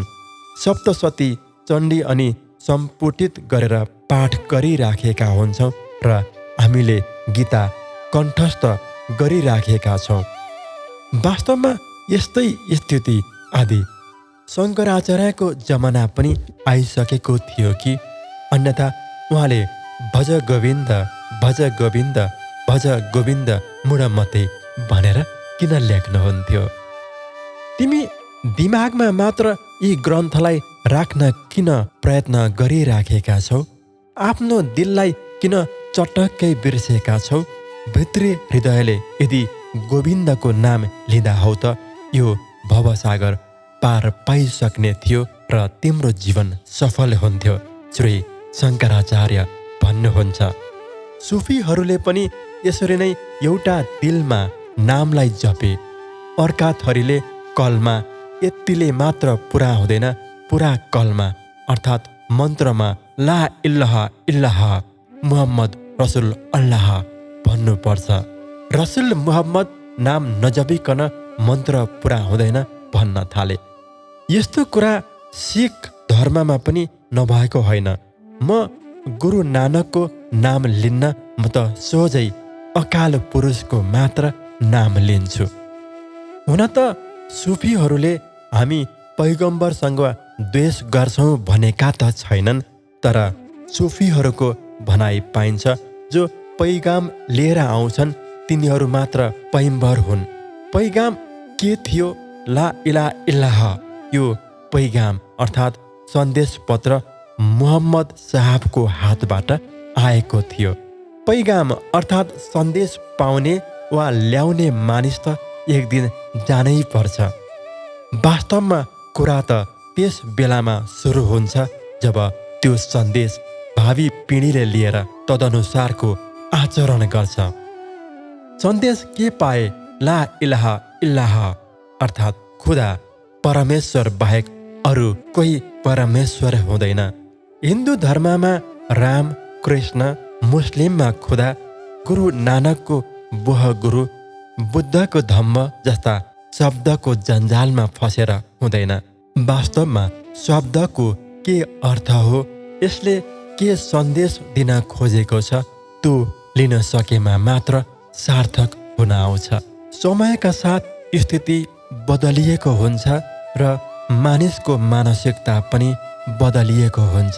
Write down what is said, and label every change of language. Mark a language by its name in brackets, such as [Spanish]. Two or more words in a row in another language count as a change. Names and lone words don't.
[Nepali] सप्तशती, चण्डी अनि सम्पुटित गरेर पाठ गरिराखेका हुन्छौँ र हामीले गीता कण्ठस्थ गरिराखेका छौँ। वास्तवमा यस्तै स्थिति आदि शङ्कराचार्यको जमाना पनि आइसकेको थियो कि अन्यथा उहाँले [Sanskrit] भज गोविन्द भज गोविन्द भज गोविन्द मुडमते [Nepali] भनेर किन लेख्नुहुन्थ्यो? तिमी दिमागमा मात्र यी ग्रन्थलाई राख्न किन प्रयत्न गरिराखेका छौ? आफ्नो दिललाई किन चटक्कै बिर्सेका छौ? भित्री हृदयले यदि गोविन्दको नाम लिँदा हौ त यो भवसागर पार पाइसक्ने थियो र तिम्रो जीवन सफल हुन्थ्यो। श्री शङ्कराचार्य भन्नुहुन्छ। सुफीहरूले पनि यसरी नै एउटा दिलमा नामलाई जपे। अर्का थरीले कलमा यतिले मात्र पुरा हुँदैन, पुरा कलमा अर्थात् मन्त्रमा [Arabic] لا إله إلا الله محمد رسول الله [Nepali] भन्नुपर्छ। रसुल मुहम्मद नाम नजपिकन मन्त्र पुरा हुँदैन भन्न थाले। यस्तो कुरा सिख धर्ममा पनि नभएको होइन। म गुरु नानकको नाम लिन्न, म त सोझै अकाल पुरुषको मात्र नाम लिन्छु। हुन त सुफीहरूले हामी पैगम्बरसँग द्वेष गर्छौँ भनेका त छैनन्, तर सुफीहरूको भनाइ पाइन्छ जो पैगाम लिएर आउँछन् तिनीहरू मात्र पैगम्बर हुन्। पैगाम के थियो? [Arabic] لا إله إلا الله. [Nepali] यो पैगाम अर्थात् सन्देश पत्र मुहम्मद साहबको हातबाट आएको थियो। पैगाम अर्थात् सन्देश पाउने वा ल्याउने मानिस त एक दिन जानै पर्छ। वास्तवमा कुरा त त्यस बेलामा सुरु हुन्छ जब त्यो सन्देश भावी पिँढीले लिएर तदनुसारको आचरण गर्छ। सन्देश के पाए? [Arabic] لا إله إلا الله [Nepali] अर्थात् खुदा परमेश्वर बाहेक अरू कोही परमेश्वर हुँदैन। हिन्दू धर्ममा राम, कृष्ण, मुस्लिममा खुदा, गुरु नानकको बुह गुरु बुद्धको धम्म जस्ता शब्दको जन्जालमा फसेर हुँदैन। वास्तवमा शब्दको के अर्थ हो, यसले के सन्देश दिन खोजेको छ, त्यो लिन सकेमा मात्र सार्थक हुन आउँछ। समयका साथ स्थिति बदलिएको हुन्छ र मानिसको मानसिकता पनि बदलिएको हुन्छ।